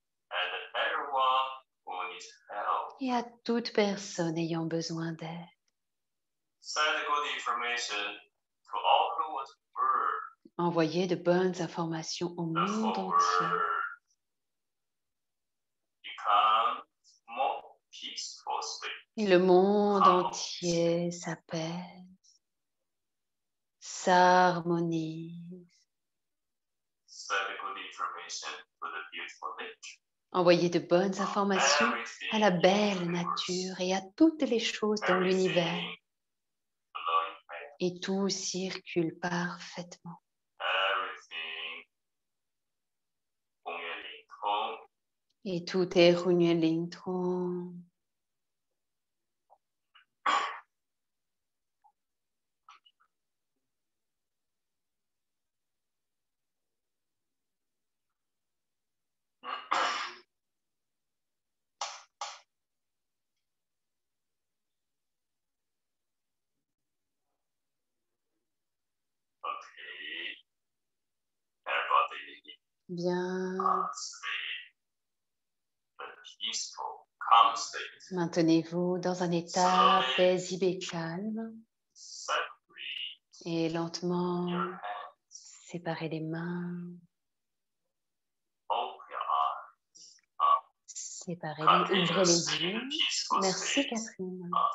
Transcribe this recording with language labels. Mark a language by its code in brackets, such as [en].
[en] and everyone who needs help. [fr] et à toute personne ayant besoin d'aide. [en] Send good information to all the world. [fr] Envoyez de bonnes informations au [en] The [fr] monde [en] whole [fr] entier. [en] world becomes more peaceful state. [fr] Et le monde entier s'apaise, s'harmonise. [en] Send good information to the beautiful nature. [fr] Envoyez de bonnes informations à la belle nature et à toutes les choses dans l'univers. [en] Everything flowing back. [fr] Et tout circule parfaitement. [en] Everything 公园里通 [fr] Et tout est Runye Lingtron. [en] Okay. Everybody [fr] Bien. [en] stay the peaceful, calm state. [fr] Maintenez-vous dans un état paisible et calme. [en] Separate [fr] Et lentement, [en] your hands. [fr] séparez les mains. [en] Open your eyes. [fr] Séparez-les, ouvrez les yeux. Merci Catherine.